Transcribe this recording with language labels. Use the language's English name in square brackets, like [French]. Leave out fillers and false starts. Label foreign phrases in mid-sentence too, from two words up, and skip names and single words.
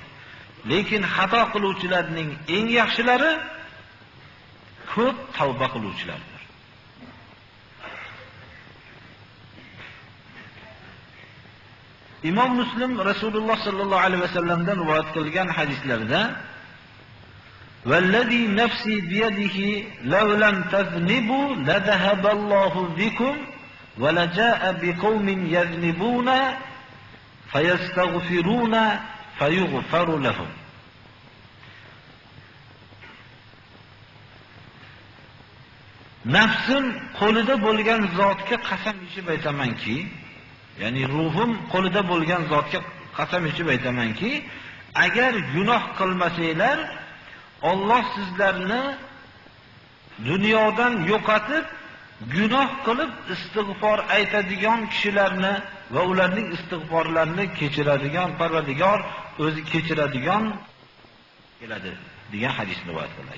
[Uzbek] Lekin xato qiluvchilarning eng yaxshilari ko'p tavba qiluvchilardir. Imom Muslim Rasululloh [Arabic] صلى الله عليه وسلم [Uzbek] rivoyat qilgan hadislarda [Arabic] والذي نفسي بيده لو لم تذنبوا لذهب الله بكم ولجاء بقوم يذنبون فيستغفرون فيغفر لهم. [Uzbek] Nafsim qo'lida bo'lgan zotga qasam ichib aytamanki, ya'ni ruhim qo'lida bo'lgan zotga qasam ichib aytamanki, agar gunoh qilmasanglar, Alloh sizlarni dunyodan yo'qotib, gunoh qilib istig'for aytadigan kishilarni va ularning istig'forlarini kechiradigan Parvardigor o'zi kechiradigan keladi degan hadis rivoyat qilinadi.